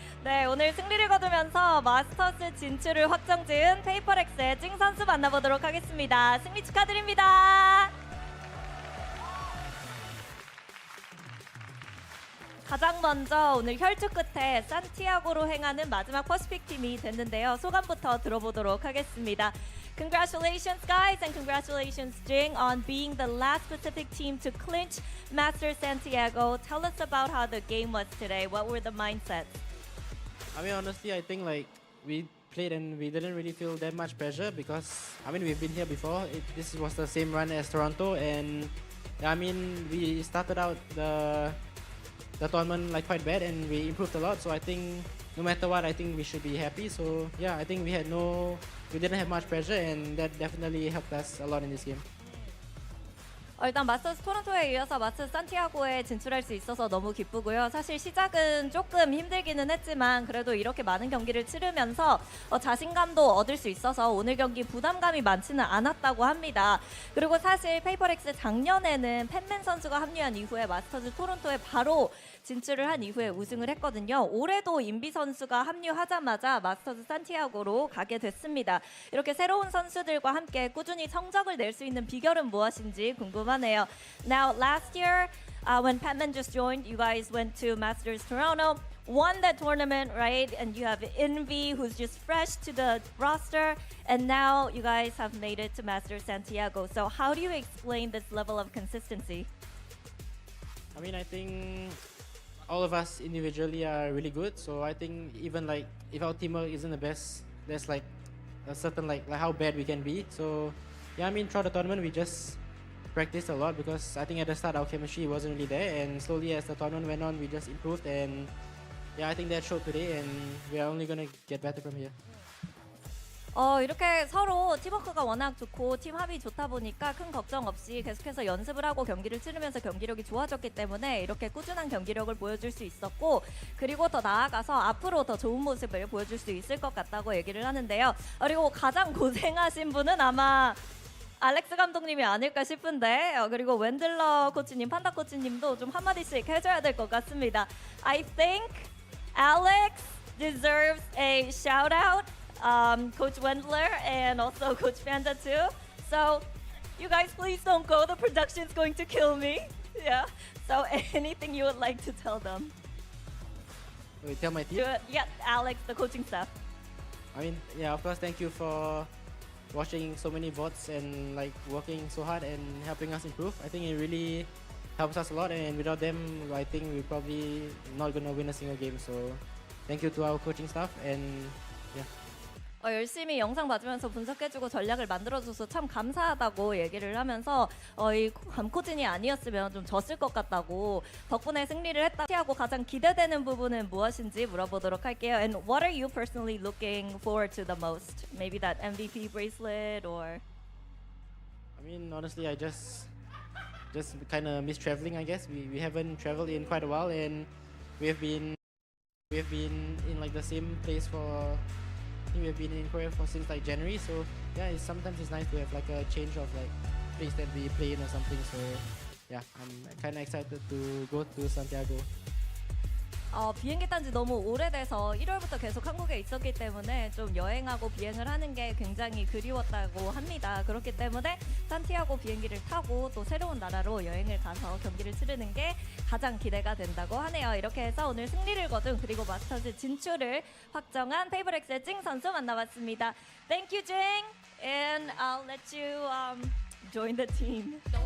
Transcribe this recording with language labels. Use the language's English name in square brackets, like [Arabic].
[Korean] 네, 오늘 승리를 거두면서 마스터스 진출을 확정지은 페이퍼렉스의 찡 선수 만나보도록 하겠습니다. 승리 축하드립니다. 가장 먼저 오늘 혈투 끝에 산티아고로 행하는 마지막 퍼시픽 팀이 됐는데요. 소감부터 들어보도록 하겠습니다. [English] Congratulations, guys, and congratulations, Jing, on being the last Pacific team to clinch Master Santiago. Tell us about how the game was today. What were the mindsets? I mean, honestly, I think like we played and we didn't really feel that much pressure because I mean we've been here before. This was the same run as Toronto, and I mean we started out the tournament like quite bad and we improved a lot. So I think no matter what, I think we should be happy. So yeah, I think we didn't have much pressure, and that definitely helped us a lot in this game. [Korean] 일단 마스터스 토론토에 이어서 마스터스 산티아고에 진출할 수 있어서 너무 기쁘고요. 사실 시작은 조금 힘들기는 했지만 그래도 이렇게 많은 경기를 치르면서 자신감도 얻을 수 있어서 오늘 경기 부담감이 많지는 않았다고 합니다. 그리고 사실 페이퍼렉스 작년에는 팬맨 선수가 합류한 이후에 마스터스 토론토에 바로 진출을 한 이후에 우승을 했거든요. 올해도 인비 선수가 합류하자마자 마스터스 산티아고로 가게 됐습니다. 이렇게 새로운 선수들과 함께 꾸준히 성적을 낼 수 있는 비결은 무엇인지 궁금하네요. [English] Now, last year, when Patman just joined, you guys went to Masters Toronto, won that tournament, right? And you have Envy, who's just fresh to the roster, and now you guys have made it to Masters Santiago. So how do you explain this level of consistency? I mean, I think all of us individually are really good. So I think even like if our teamwork isn't the best, there's like a certain like how bad we can be. So yeah, I mean throughout the tournament we just practiced a lot because I think at the start our chemistry wasn't really there, and slowly as the tournament went on we just improved, and yeah, I think that showed today, and we are only gonna get better from here. [Korean] 이렇게 서로 팀워크가 워낙 좋고 팀 합이 좋다 보니까 큰 걱정 없이 계속해서 연습을 하고 경기를 치르면서 경기력이 좋아졌기 때문에 이렇게 꾸준한 경기력을 보여줄 수 있었고, 그리고 더 나아가서 앞으로 더 좋은 모습을 보여줄 수 있을 것 같다고 얘기를 하는데요. 그리고 가장 고생하신 분은 아마 알렉스 감독님이 아닐까 싶은데, 그리고 웬들러 코치님, 판다 코치님도 좀 한마디씩 해줘야 될 것 같습니다. [English] I think Alex deserves a shout out. Coach Wendler and also Coach Panda too. So you guys please don't go. The production's going to kill me. Yeah. So anything you would like to tell them? Wait, tell my team? Yeah, Alex, the coaching staff. I mean, yeah, of course, thank you for watching so many VODs and like working so hard and helping us improve. I think it really helps us a lot, and without them, I think we're probably not gonna win a single game. So thank you to our coaching staff, and yeah. [Korean] 열심히 영상 봐주면서 분석해주고 전략을 만들어줘서 참 감사하다고 얘기를 하면서 이 감코진이 아니었으면 좀 졌을 것 같다고, 덕분에 승리를 했다고 하고 가장 기대되는 부분은 무엇인지 물어보도록 할게요. [English] And what are you personally looking forward to the most? Maybe that MVP bracelet or? I mean, honestly, I just kind of miss traveling. I guess we haven't traveled in quite a while, and we've been in like the same place for. We've been in Korea since like January, so yeah, sometimes it's nice to have like a change of like place that we play in or something. So yeah, I'm kind of excited to go to Santiago. [Korean] 비행기 탄 지 너무 오래돼서 1월부터 계속 한국에 있었기 때문에 좀 여행하고 비행을 하는 게 굉장히 그리웠다고 합니다. 그렇기 때문에 산티아고 비행기를 타고 또 새로운 나라로 여행을 가서 경기를 치르는 게 가장 기대가 된다고 하네요. 이렇게 해서 오늘 승리를 거둔 그리고 마스터즈 진출을 확정한 페이버렉스의 찡 선수 만나봤습니다. [English] Thank you, Jing, and I'll let you join the team.